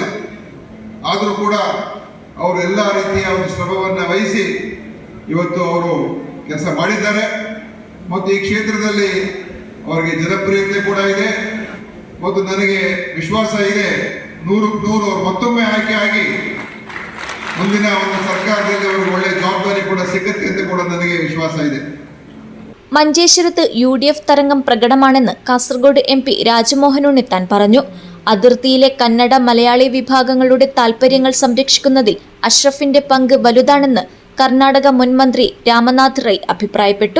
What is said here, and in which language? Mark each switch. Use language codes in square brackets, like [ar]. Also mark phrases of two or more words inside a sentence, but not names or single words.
[kn] ಆದರೂ ಕೂಡ ಅವರು ಎಲ್ಲ ರೀತಿಯ ಒಂದು ಶ್ರಮವನ್ನು ವಹಿಸಿ ಇವತ್ತು ಅವರು ಕೆಲಸ ಮಾಡಿದ್ದಾರೆ ಮತ್ತು ಈ ಕ್ಷೇತ್ರದಲ್ಲಿ ಅವರಿಗೆ ಜನಪ್ರಿಯತೆ ಕೂಡ ಇದೆ ಮತ್ತು ನನಗೆ ವಿಶ್ವಾಸ ಇದೆ 100% ಅವರು ಮತ್ತೊಮ್ಮೆ ಆಯ್ಕೆ ಆಗಿ ಮುಂದಿನ ಒಂದು ಸರ್ಕಾರದಲ್ಲಿ ಅವರಿಗೆ ಒಳ್ಳೆಯ ಜವಾಬ್ದಾರಿ ಕೂಡ ಸಿಗುತ್ತೆ ಅಂತ ಕೂಡ ನನಗೆ ವಿಶ್ವಾಸ ಇದೆ. [ml] മഞ്ചേശ്വരത്ത് UDF തരംഗം പ്രകടമാണെന്ന് കാസർഗോഡ് MP രാജ്മോഹൻ ഉണ്ണിത്താൻ പറഞ്ഞു. അതിർത്തിയിലെ കന്നഡ മലയാളി വിഭാഗങ്ങളുടെ താൽപര്യങ്ങൾ സംരക്ഷിക്കുന്നതിൽ അഷ്റഫിന്റെ പങ്ക് വലുതാണെന്ന് കർണാടക മുൻ മന്ത്രി രാമനാഥ് റൈ അഭിപ്രായപ്പെട്ടു.